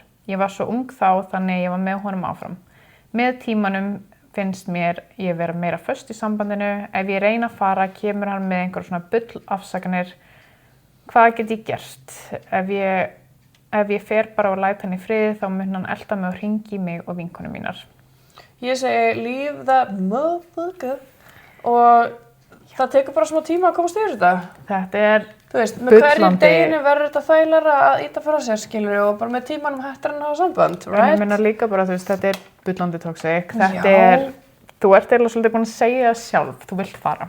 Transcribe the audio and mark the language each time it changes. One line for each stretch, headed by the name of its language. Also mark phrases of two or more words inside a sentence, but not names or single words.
Icelandic: Ég var svo ung þá, þannig ég var með honum áfram. Með tímanum finnst mér ég vera meira föst í sambandinu. Ef ég reyna að fara, kemur hann með einhver svona bull afsakanir. Hvað get ég gert? Ef ég fer bara og læt hann í friði, þá mun hann elta mig og hringi mig og vinkonum mínar. Ég segi,
English: leave that motherfucker.
Icelandic: Og það tekur bara smá tíma að komast yfir þetta. Þetta er Þú veist, með hverjum bullandi- deginu verður þetta þægilegra að ýta frá sér, skilur, og bara með tímanum hættir hann að hafa samband, En right? ég meina líka bara, þú veist, þetta er bullandi toxic. Þetta Já. þú ert eiginlega svolítið búin að segja það sjálf, þú vilt fara.